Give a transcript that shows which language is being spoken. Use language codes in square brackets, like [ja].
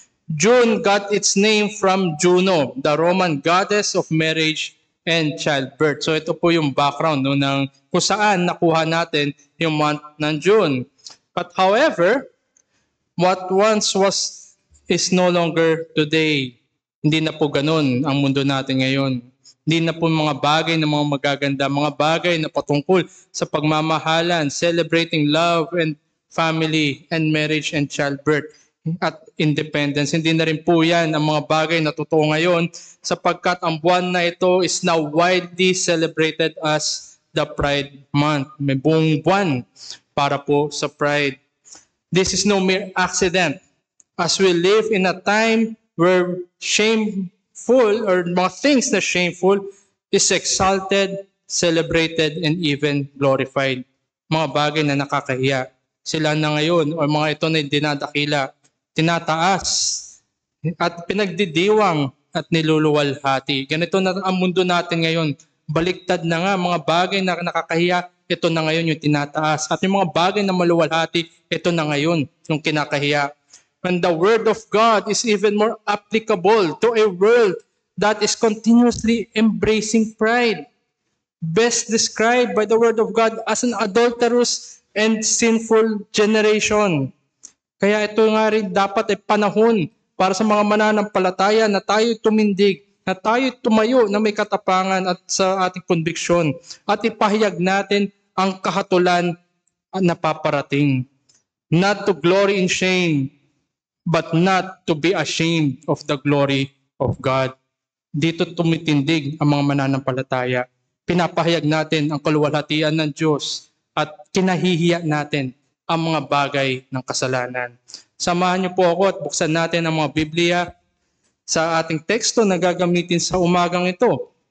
[en] June got its name from Juno, the Roman goddess of marriage and childbirth. [tl] So ito po yung background ng kung saan nakuha natin yung month ng June. [en] But however, what once was is no longer today. [tl] Hindi na po ganun ang mundo natin ngayon. Hindi na po mga bagay na mga magaganda, mga bagay na patungkol sa pagmamahalan, [en] celebrating love and family and marriage and childbirth [tl] at independence. Hindi na rin po yan ang mga bagay na totoo ngayon sapagkat ang buwan na ito [en] is now widely celebrated as the Pride Month. [tl] May buong buwan para po sa Pride. [en] This is no mere accident as we live in a time where shameful or mga things na shameful is exalted, celebrated, and even glorified. [tl] Mga bagay na nakakahiya. Sila na ngayon o mga ito na dinadakila, tinataas at pinagdidiwang at niluluwalhati. Ganito na ang mundo natin ngayon. Baliktad na nga mga bagay na nakakahiya, ito na ngayon yung tinataas. At yung mga bagay na maluwalhati, ito na ngayon yung kinakahiya. [en] When the Word of God is even more applicable to a world that is continuously embracing pride. Best described by the Word of God as an adulterous and sinful generation. [tl] Kaya ito nga rin dapat ay panahon para sa mga mananampalataya na tayo tumindig, na tayo tumayo na may katapangan at sa ating conviction at ipahayag natin ang kahatulan na paparating. [en] Not to glory in shame, but not to be ashamed of the glory of God. [tl] Dito tumitindig ang mga mananampalataya. Pinapahayag natin ang kaluwalhatian ng Diyos at kinahihiya natin ang mga bagay ng kasalanan. Samahan niyo po ako at buksan natin ang mga Biblia sa ating teksto na gagamitin sa umagang ito.